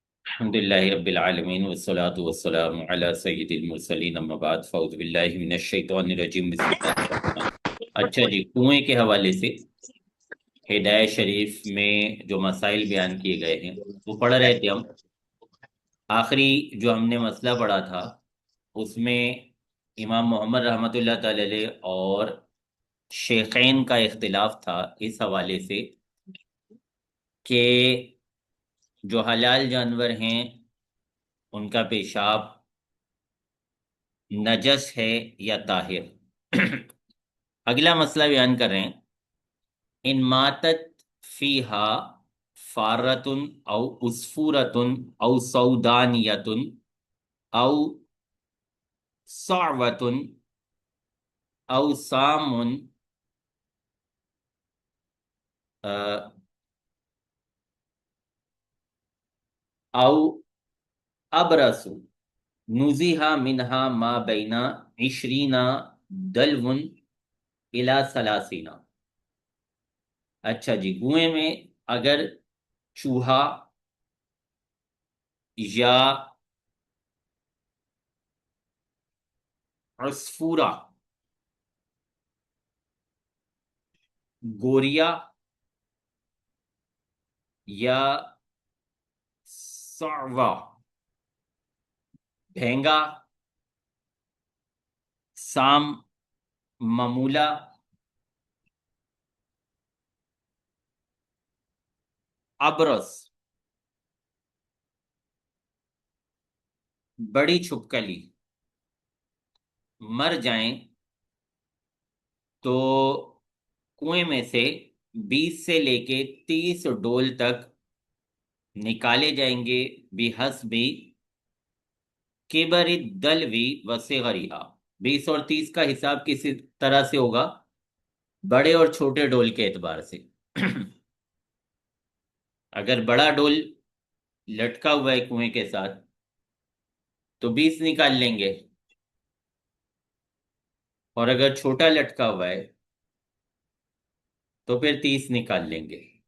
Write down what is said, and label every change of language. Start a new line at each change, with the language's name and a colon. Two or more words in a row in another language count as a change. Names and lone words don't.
Arabic: الحمد للہ رب العالمین والصلاة والسلام علی سید المرسلین اما بعد فاعوذ باللہ من الشیطان الرجیم بسم اللہ الرحمن
Urdu: اچھا جی، کنویں کے حوالے سے ہدایت شریف میں جو مسائل بیان کیے گئے ہیں وہ پڑھ رہے تھے ہم۔ آخری جو ہم نے مسئلہ پڑھا تھا اس میں امام محمد
Arabic: رحمۃ اللہ تعالی علیہ
Urdu: اور شیخین کا اختلاف تھا اس حوالے سے کہ جو حلال جانور ہیں ان کا پیشاب نجس ہے یا طاہر۔ اگلا مسئلہ بیان کر رہے ہیں،
Arabic: ان ماتت فیہا فارتن او اسفورتن او سودانیتن او صعوتن او سامن او ابرس نزیہا منہا ما بینا عشرینا دلون الى ثلاثینا۔
Urdu: اچھا جی، کنویں میں اگر چوہا یا عصفورہ، گوریا یا صعوہ، بھینگا، سام، ممولا، ابرس، بڑی چھپکلی مر جائیں تو کنویں میں سے 20 سے لے کے 30 ڈول تک نکالے جائیں گے،
Arabic: بحسب کبر الدلو وصغرہا۔
Urdu: 20 اور 30 کا حساب کسی طرح سے ہوگا؟ بڑے اور چھوٹے ڈول کے اعتبار سے۔ اگر بڑا ڈول لٹکا ہوا ہے کنویں کے ساتھ تو 20 نکال لیں گے، اور اگر چھوٹا لٹکا ہوا ہے تو پھر 30 نکال لیں گے۔